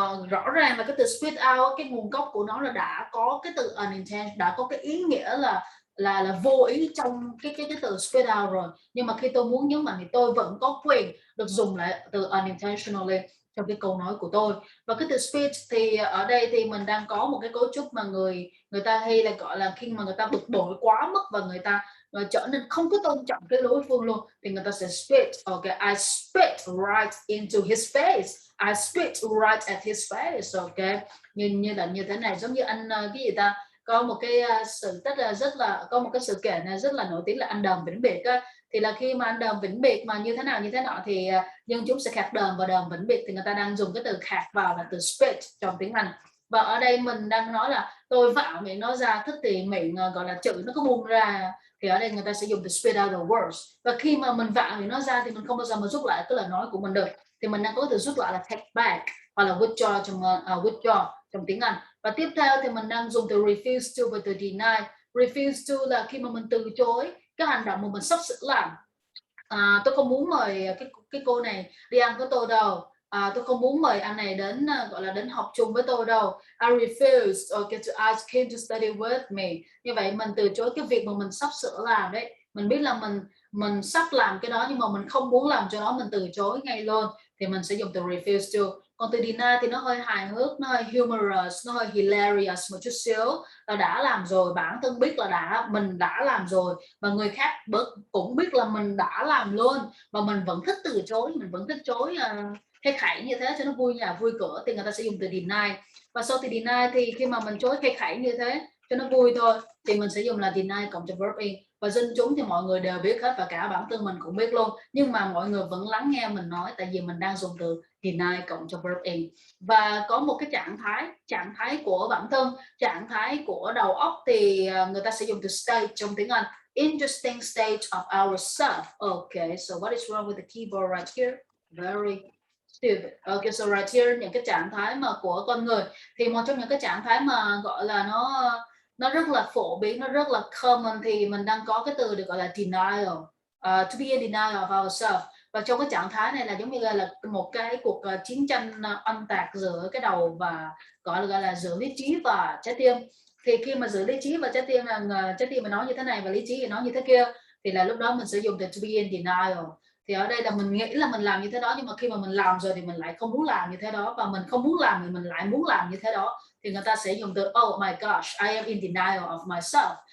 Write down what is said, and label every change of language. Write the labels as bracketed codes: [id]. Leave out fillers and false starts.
[vi] rõ ràng là cái từ [en] spit out [vi] cái nguồn gốc của nó là đã có cái từ unintentional, đã có cái ý nghĩa là vô ý trong cái từ spit out rồi, nhưng mà khi tôi muốn nhấn mạnh thì tôi vẫn có quyền được dùng lại từ unintentionally trong cái câu nói của tôi. Và cái từ speech thì ở đây thì mình đang có một cái cấu trúc mà người ta hay là gọi là khi mà người ta bực bội quá mức và người ta trở nên không có tôn trọng cái đối phương luôn thì người ta sẽ spit. [en] Okay, I spit right into his face. I spit right at his face. [vi] Okay, như là như thế này, giống như anh cái gì ta, có một cái sự rất là có một cái sự kiện này rất là nổi tiếng là anh Đờn Vĩnh Biệt á, thì là khi mà anh Đờn Vĩnh Biệt mà như thế nào như thế nọ thì dân chúng sẽ khạc đờn và đờn Vĩnh Biệt, thì người ta đang dùng cái từ khạc vào là từ spit trong tiếng Anh. Và ở đây mình đang nói là tôi vạo miệng nói ra, thức thì miệng gọi là chữ nó có buông ra, thì ở đây người ta sẽ dùng từ [en] spit out the words. [vi] Và khi mà mình vạo miệng nói ra thì mình không bao giờ mà rút lại cái lời nói của mình được, thì mình đang có từ rút lại là [en] take back [vi] hoặc là withdraw trong trong tiếng Anh. Và tiếp theo thì mình đang dùng từ [en] refuse to [vi] và từ deny. Refuse to là khi mà mình từ chối cái hành động mà mình sắp sửa làm. Tôi không muốn mời cái cô này đi ăn với tôi đâu. Tôi không muốn mời anh này đến gọi là đến học chung với tôi đâu. [en] I refuse to ask him to study with me. [vi] Như vậy mình từ chối cái việc mà mình sắp sửa làm đấy. Mình biết là mình sắp làm cái đó nhưng mà mình không muốn làm cho nó, mình từ chối ngay luôn, thì mình sẽ dùng từ refuse to. Còn từ deny thì nó hơi hài hước, nó hơi humorous, nó hơi hilarious một chút xíu, là đã làm rồi, bản thân biết là mình đã làm rồi và người khác cũng biết là mình đã làm luôn, và mình vẫn thích từ chối, mình vẫn thích chối khay khẩy như thế cho nó vui nhà vui cửa, thì người ta sẽ dùng từ deny. Và sau từ deny thì khi mà mình chối khay khẩy như thế cho nó vui thôi thì mình sẽ dùng là deny cộng cho verb in. Và dân chúng thì mọi người đều biết hết và cả bản thân mình cũng biết luôn, nhưng mà mọi người vẫn lắng nghe mình nói tại vì mình đang dùng từ deny cộng cho verb in. Và có một cái trạng thái của bản thân, trạng thái của đầu óc thì người ta sẽ dùng từ state trong tiếng Anh. [en] Interesting state of ourself. Okay, so what is wrong with the keyboard right here? Very stupid. Okay, so right here [vi] những cái trạng thái mà của con người, thì một trong những cái trạng thái mà gọi là nó rất là phổ biến, nó rất là common, thì mình đang có cái từ được gọi là denial. [en] To be in denial of ourselves. [vi] Và trong cái trạng thái này là giống như là một cái cuộc chiến tranh oanh tạc giữa cái đầu và gọi là giữa lý trí và trái tim. Thì khi mà giữa lý trí và trái tim là trái tim mà nói như thế này và lý trí thì nói như thế kia, thì là lúc đó mình sẽ dùng từ to be in denial. Thì ở đây là mình nghĩ là mình làm như thế đó, nhưng mà khi mà mình làm rồi thì mình lại không muốn làm như thế đó, và mình không muốn làm thì mình lại muốn làm như thế đó, thì người ta sẽ dùng từ [en] oh my gosh, I am in denial of myself.